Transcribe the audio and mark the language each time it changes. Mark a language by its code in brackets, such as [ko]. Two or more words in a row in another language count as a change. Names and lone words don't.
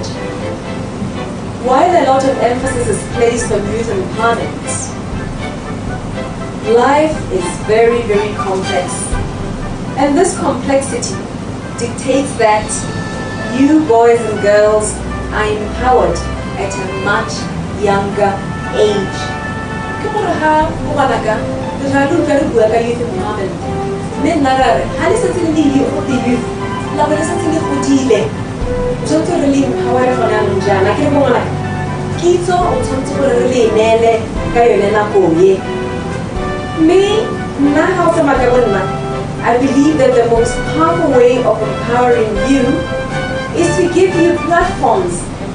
[en] While a lot of emphasis is placed on youth empowerment, life is very, very complex. And this complexity dictates that you boys and girls are empowered at a much younger age. [tn] Tshwanetse re le empower gona njana ke re bona kitso o tshwanetse gore re le nele ka yone nako ye me nna ga o tsamaya ka bona [en] I believe that the most powerful way of empowering you is to give you platforms